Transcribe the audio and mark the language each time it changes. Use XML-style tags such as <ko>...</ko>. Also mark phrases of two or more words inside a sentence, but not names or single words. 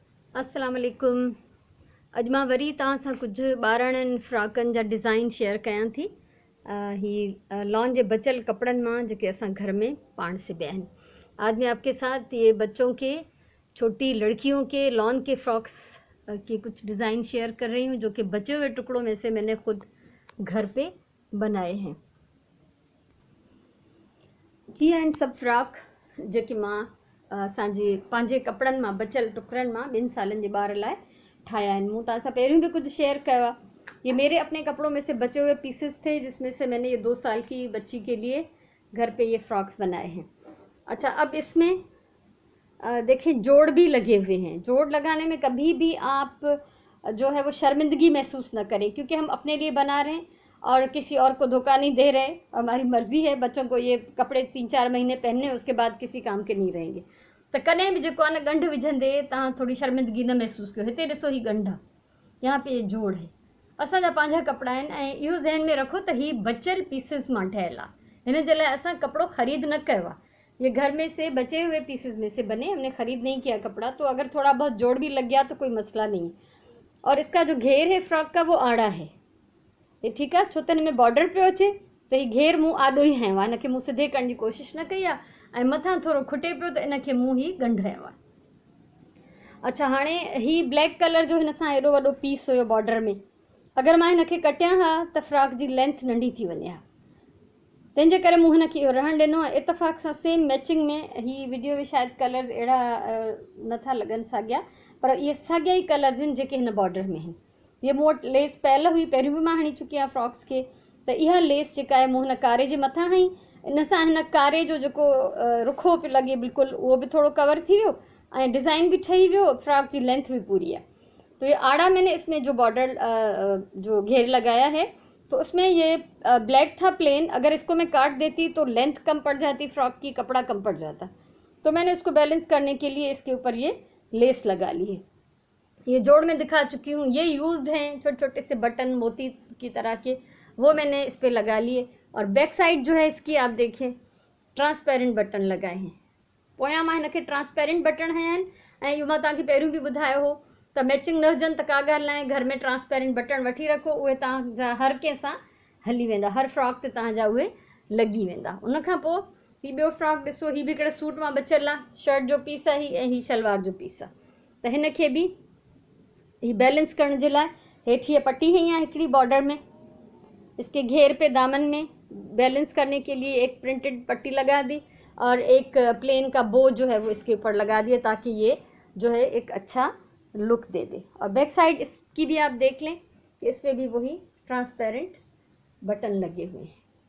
<ar>अस्सलाम वालेकुम।</ar> <sd>अॼु मां वरी तव्हां सां कुझु ॿारनि फ्रॉकनि जा डिज़ाइन शेयर कयां थी। ही लॉन जे बचियल कपिड़नि मां जेके असां घर में पाण सिबिया आहिनि।</sd> <hi>आज मैं आपके साथ ये बच्चों के, छोटी लड़कियों के लॉन के फ्रॉक्स के कुछ डिज़ाइन शेयर कर रही हूँ, जो कि बचे हुए टुकड़ों में से मैंने खुद घर पे बनाए हैं।</hi> <sd>ये आहिनि सभु फ्रॉक जेके मां असांजे पंहिंजे कपिड़नि मां बचियल टुकड़नि मां 2 सालनि जे ॿार लाइ ठाहिया आहिनि। मूं तव्हां सां पहिरियों भी</sd> <hi>कुछ शेयर किया। ये मेरे अपने कपड़ों में से बचे हुए पीसेस थे, जिसमें से मैंने ये 2 साल की बच्ची के लिए घर पे ये फ्रॉक्स बनाए हैं। अच्छा, अब इसमें देखिए जोड़ भी लगे हुए हैं। जोड़ लगाने में कभी भी आप जो है वो शर्मिंदगी महसूस न करें, क्योंकि हम अपने लिए बना रहे हैं और किसी और को धोखा नहीं दे रहे। हमारी मर्जी है, बच्चों को ये कपड़े 3-4 महीने पहनने, उसके बाद किसी काम के नहीं रहेंगे।</hi> <sd>तो कॾहिं बि जेको आहे न ॻंढ विझंदे तव्हां थोड़ी शर्मिंदगी न महसूस कयो। हिते ॾिसो, ही ॻंढ आहे,</sd> <hi>यहाँ पे ये जोड़ है।</hi> <sd>असांजा पंहिंजा कपिड़ा आहिनि ऐं इहो ज़हन में रखो त ही बचियल पीसिस मां ठहियल आहे। हिन जे लाइ असां कपिड़ो ख़रीद न कयो आहे।</sd> <hi>ये घर में से बचे हुए पीसेस में से बने, हमने खरीद नहीं किया कपड़ा। तो अगर थोड़ा बहुत जोड़ भी लग गया तो कोई मसला नहीं है। और इसका जो घेर है फ्रॉक का वो आड़ा है, ये ठीक है,</hi> <sd>छो त हिन में बॉर्डर पियो अचे त ही घेर मूं आॾो ई हयो आहे, हिनखे मूं सिधे करण जी कोशिशि न कई आहे ऐं मथां थोरो खुटे पियो त इनखे मूं ही ॻंढ हयो आहे। अच्छा, हाणे ही</sd> <en>black colour</en> <sd>जो हिन सां एॾो वॾो पीस हुयो बॉर्डर में। अगरि मां हिनखे कटियां हा त फ्रॉक जी लेंथ नंढी थी वञे हा, तंहिंजे करे मूं हिनखे इहो रहण ॾिनो आहे। इतफ़ाक़ सां</sd> <en>same matching</en> <sd>में ही वीडियो में शायदि कलर्स अहिड़ा नथा लॻनि साॻिया, पर इहे साॻिया ई कलर्स आहिनि जेके हिन बॉर्डर में आहिनि। ये मूं वटि लेस पयल हुई, पहिरियों भी मां हणी चुकी आहियां फ्रॉक्स खे। त इहा लेस जेका आहे मूं हिन कारे जे मथां हई, इन सां हिन कारे जो जेको रुखो पियो लॻे बिल्कुलु, उहो बि थोरो कवर थी वियो ऐं डिज़ाइन भी ठही वियो,</sd> <hi>फ्रॉक की लेंथ भी पूरी है। तो ये आड़ा मैंने इसमें जो बॉर्डर जो घेर लगाया है, तो उसमें ये ब्लैक था प्लेन। अगर इसको मैं काट देती तो लेंथ कम पड़ जाती फ्रॉक की, कपड़ा कम पड़ जाता। तो मैंने इसको बैलेंस करने के लिए इसके ऊपर ये लेस लगा ली है। ये जोड़ में दिखा चुकी हूँ, ये यूज्ड हैं छोटे छोटे से बटन मोती की तरह के, वो मैंने इस पर लगा लिए। और बैक साइड जो है इसकी आप देखें,</hi> <en>transparent button</en> <hi>लगाए हैं।</hi> <sd>पोयां मां हिनखे</sd> <en>transparent button</en> <sd>हया आहिनि ऐं इहो मां तव्हांखे पहिरियों बि ॿुधायो हो त मैचिंग न हुजनि त का ॻाल्हि न आहे, घर में</sd> <en>transparent button</en> <sd>वठी रखो, उहे तव्हांजा हर कंहिं सां हली वेंदा, हर फ्रॉक ते तव्हांजा उहे लॻी वेंदा। उनखां पोइ हीउ ॿियो फ्रॉक ॾिसो, हीउ बि हिकिड़े सूट मां बचियल आहे, शर्ट जो पीस आहे ऐं हीउ शलवार जो पीस आहे। त हिनखे बि ही बैलेंस करण जे लाइ हेठि हीअ पट्टी हई आहे हिकिड़ी बॉर्डर में,</sd> <hi>इसके घेर पे दामन में बैलेंस करने के लिए एक प्रिंटेड पट्टी लगा दी और एक प्लेन का बो जो है वो इसके ऊपर लगा दिया, ताकि ये जो है एक अच्छा लुक दे दे। और बैक साइड इसकी भी आप देख लें कि इसमें भी वही</hi> <en>transparent button</en> <hi>लगे हुए हैं।</hi>